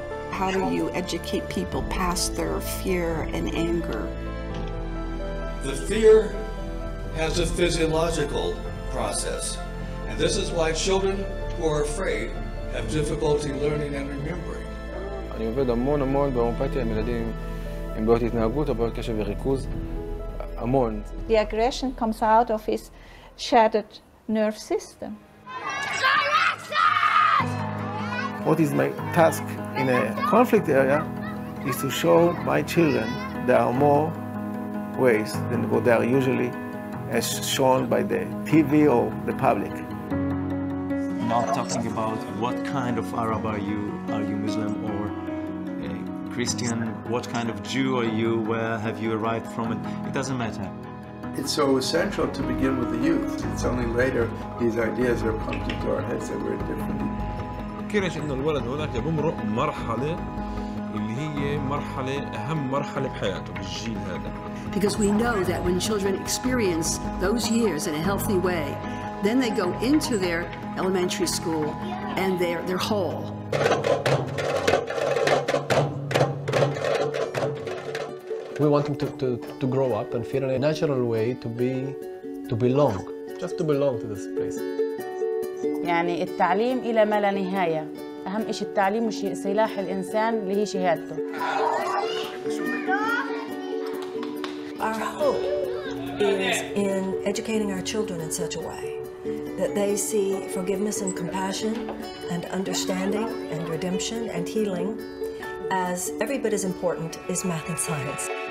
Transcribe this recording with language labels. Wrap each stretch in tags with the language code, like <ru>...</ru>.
<en>How do you educate people past their fear and anger? The fear has a physiological process, and this is why children who are afraid have difficulty learning and remembering.</en> <he>אני עובד המון באמפתיה עם ילדים עם בעיות התנהגות או בעיות קשב וריכוז, המון.</he> <en>The aggression comes out of his shattered nerve system. What is my task in a conflict area is to show my children there are more ways than what they are usually as shown by the TV or the public. Not talking about what kind of Arab are you Muslim or Christian, what kind of Jew are you, where have you arrived from, it doesn't matter. It's so essential to begin with the youth. It's only later these ideas are pumped into our heads that we're different.</en> <ar>كيرش إنه الولد هناك بمرق مرحلة اللي هي أهم مرحلة بحياته بالجيل هذا.</ar> <en>Because we know that when children experience those years in a healthy way, then they go into their elementary school and they're whole. We want them to grow up and feel in a natural way to belong, just to belong to this place.</en> <ar>يعني التعليم إلى ما لا نهاية. أهم شيء التعليم وشيء سلاح الإنسان اللي هي شهادته.</ar> <en>Our hope is in educating our children in such a way that they see forgiveness and compassion and understanding and redemption and healing as every bit as important as math and science.</en>